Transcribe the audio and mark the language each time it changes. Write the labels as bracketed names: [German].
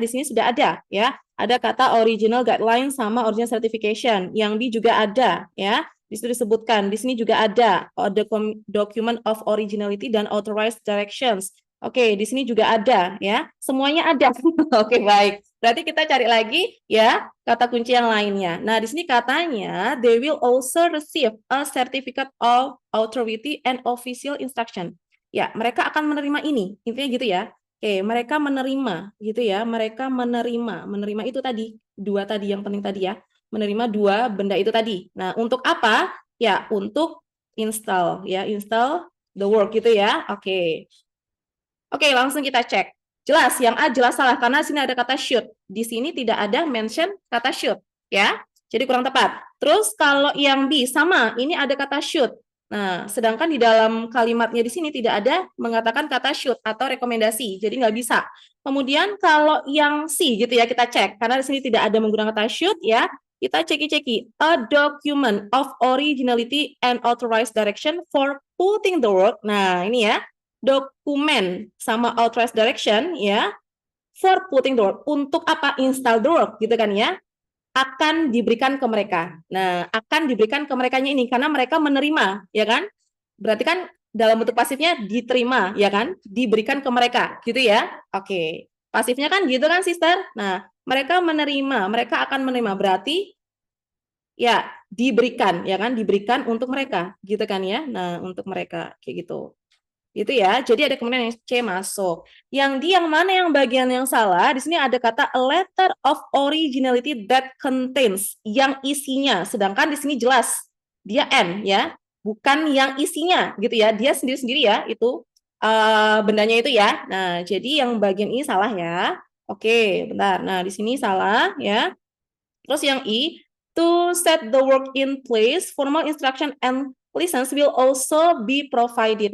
[Indonesian] Di sini sudah ada ya. Ada kata original guideline sama original certification. Yang di juga ada ya. Di situ disebutkan. Di sini juga ada [English] document of originality [Indonesian] dan [English] authorized directions. [Indonesian] Oke, di sini juga ada ya. Semuanya ada. Oke, baik. Berarti kita cari lagi ya kata kunci yang lainnya. Nah, di sini katanya [English] they will also receive a certificate of authority and official instruction. [Indonesian] Ya, mereka akan menerima ini. Intinya gitu ya. Oke, mereka menerima gitu ya. Mereka menerima. Menerima itu tadi, 2 tadi yang penting tadi ya. Menerima 2 benda itu tadi. Nah, untuk apa? Ya, untuk install ya, [English] install the work [Indonesian] gitu ya. Oke. Oke, langsung kita cek. Jelas, yang A jelas salah karena sini ada kata should. Di sini tidak ada mention kata should, ya. Jadi kurang tepat. Terus kalau yang B sama, ini ada kata should. Nah, sedangkan di dalam kalimatnya di sini tidak ada mengatakan kata should atau rekomendasi, jadi nggak bisa. Kemudian kalau yang C gitu ya kita cek, karena di sini tidak ada menggunakan kata should ya, kita ceki-ceki. [English] A document of originality and authorized direction for putting the work. [Indonesian] Nah, ini ya dokumen sama authorized direction ya [English] for putting the work, [Indonesian] untuk apa [English] install the work [Indonesian] gitu kan ya, akan diberikan ke mereka. Nah, akan diberikan ke merekanya ini karena mereka menerima ya kan, berarti kan dalam bentuk pasifnya diterima ya kan, diberikan ke mereka gitu ya. Oke, pasifnya kan gitu kan sister. Nah, mereka menerima, mereka akan menerima, berarti ya diberikan ya kan, diberikan untuk mereka gitu kan ya. Nah, untuk mereka kayak gitu. Gitu ya. Jadi ada kemudian yang C masuk. Yang D yang mana yang bagian yang salah? Di sini ada kata [English] a letter of originality that contains, [Indonesian] yang isinya. Sedangkan di sini jelas dia N ya, bukan yang isinya gitu ya. Dia sendiri-sendiri ya itu bendanya itu ya. Nah, jadi yang bagian ini salah ya. Oke, bentar. Nah, di sini salah ya. Terus yang [English] I, to set the work in place, formal instruction and license will also be provided.